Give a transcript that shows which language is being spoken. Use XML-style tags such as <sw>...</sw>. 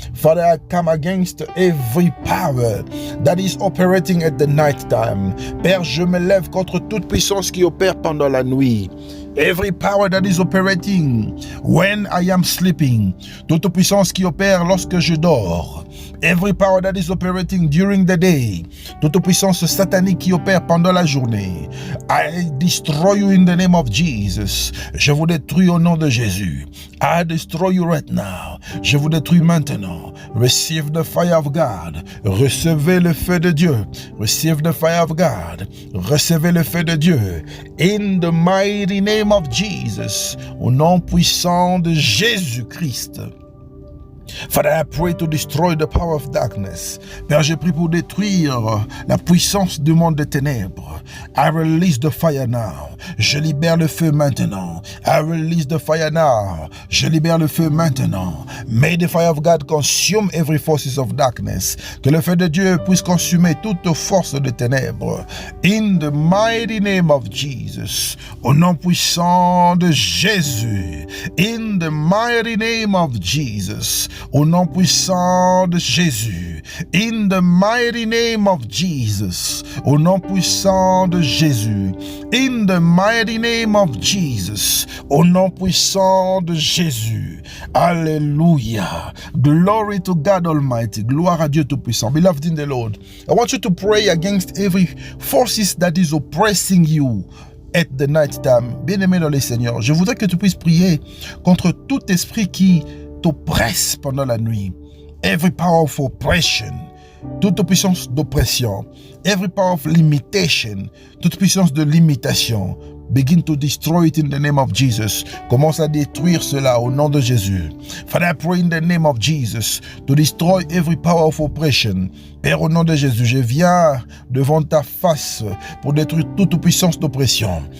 <en>Father, I come against every power that is operating at the night time.</en> <fr>Père, je me lève contre toute puissance qui opère pendant la nuit.</fr> <en>Every power that is operating when I am sleeping.</en> <fr>Toute puissance qui opère lorsque je dors.</fr> <en>Every power that is operating during the day.</en> <fr>Toute puissance satanique qui opère pendant la journée.</fr> <en>I destroy you in the name of Jesus.</en> <fr>Je vous détruis au nom de Jésus.</fr> <en>I destroy you right now.</en> <fr>Je vous détruis maintenant.</fr> <en>Receive the fire of God.</en> <fr>Recevez le feu de Dieu.</fr> <en>Receive the fire of God.</en> <fr>Recevez le feu de Dieu.</fr> <en>In the mighty name of Jesus.</en> <fr>Au nom puissant de Jésus-Christ.</fr> <en>Father, I pray to destroy the power of darkness.</en> <fr>Père, je prie pour détruire la puissance du monde des ténèbres.</fr> <en>I release the fire now.</en> <fr>Je libère le feu maintenant.</fr> <en>I release the fire now.</en> <fr>Je libère le feu maintenant.</fr> <en>May the fire of God consume every forces of darkness.</en> <fr>Que le feu de Dieu puisse consumer toute force de ténèbres.</fr> <en>In the mighty name of Jesus.</en> <fr>Au nom puissant de Jésus.</fr> <en>In the mighty name of Jesus.</en> <fr>au nom puissant de Jésus.</fr> <en>In the mighty name of Jesus,</en> <fr>au nom puissant de Jésus.</fr> <en>In the mighty name of Jesus,</en> <fr>au nom puissant de Jésus.</fr> <en>Alléluia. Glory to God Almighty.</en> <fr>Gloire à Dieu Tout-Puissant.</fr> <en>Beloved in the Lord, I want you to pray against every forces that is oppressing you at the night time.</en> <fr>Bien-aimé dans le Seigneur, je voudrais que tu puisses prier contre tout esprit qui t'oppresse pendant la nuit.</fr> <en>Every power of oppression,</en> <fr>toute puissance d'oppression.</fr> <en>Every power of limitation,</en> <fr>toute puissance de limitation.</fr> <en>Begin to destroy it in the name of Jesus.</en> <fr>Commence à détruire cela au nom de Jésus.</fr> <en>Father, I pray in the name of Jesus to destroy every power of oppression.</en> <fr>Père, au nom de Jésus, je viens devant ta face pour détruire toute puissance d'oppression.</fr>